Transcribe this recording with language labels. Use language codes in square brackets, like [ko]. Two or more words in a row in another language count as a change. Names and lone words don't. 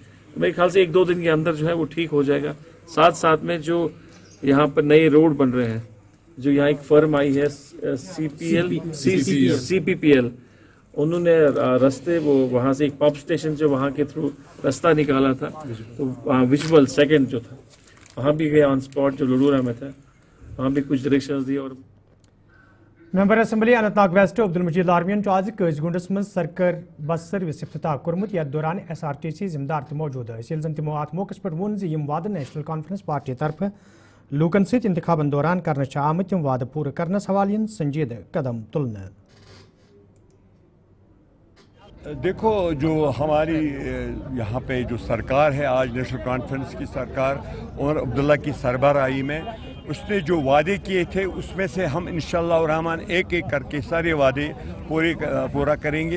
[hi] तो मेरे ख्याल से 1-2 दिन के अंदर जो है वो ठीक हो जाएगा। साथ साथ में जो यहाँ पर नए रोड बन रहे हैं, जो यहाँ एक फर्म आई है CPPL, उन्होंने रास्ते वो वहाँ से एक पंप स्टेशन जो वहाँ के थ्रू रास्ता निकाला था, तो विजुअल सेकंड जो था वहाँ भी गया [en] on spot [hi] जो लडूरा में था, वहाँ भी कुछ डायरेक्शंस दिए। और [ks] मेंबर असम्बली अनंतनाग वेस्ट अब्दुल मजीद लार्मियन आज कजगुंडस में सरकार बस सर्विस इफ्तिताह कोर्मुत। यथ दौरान SRTC जिम्मेदार तो मौजूद है। तमो अत मौके पर वोन वाद नेशनल कॉन्फ्रेंस पार्टी तरफ लूकन सत इंतखाबन दौरान कर आम तम वाद पूरा करनस हवाले संजीद कदम तुलने। [hi] देखो, जो हमारी यहाँ पे जो सरकार है आज नेशनल कॉन्फ्रेंस की सरकार और अब्दुल्ला की सरबराही में, उसने जो वादे किए थे उसमें से हम इंशाअल्लाह रहमान एक एक करके सारे वादे पूरा करेंगे।